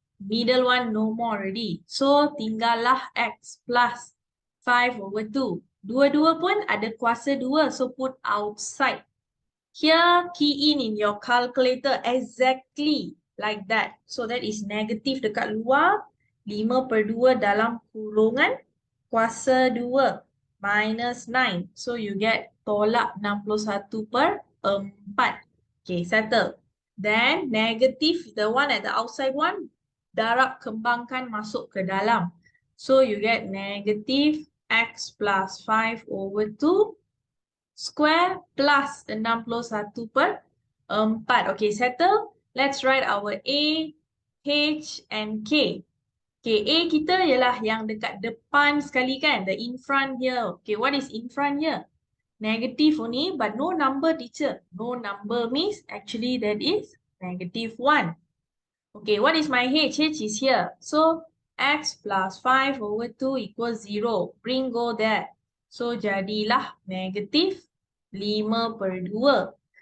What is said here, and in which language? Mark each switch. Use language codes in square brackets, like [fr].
[en] Middle one no more already. So, tinggallah X plus 5 over 2. [ms] Dua-dua pun ada kuasa 2. [en] So, put outside. Here, key in your calculator exactly like that. So, that is [ms] negatif dekat luar. 5/2 dalam kurungan kuasa 2 minus 9. [en] So, you get tolak 61/4. Okay, settle. Then, negatif, the one at the outside one, [ms] darab kembangkan masuk ke dalam. [en] So, you get negative x plus 5 over 2 square plus 61/4. Okay, settle. Let's write our A, H, and K. [ms] Okay, A kita ialah yang dekat depan sekali kan? [en] The in front here. Okay, what is in front here? Negative only, but no number, teacher. No number means actually that is -1. Okay, what is my H? H is here. So, x plus 5 over 2 equals 0. Bring go there. [ms] So, jadilah -5/2.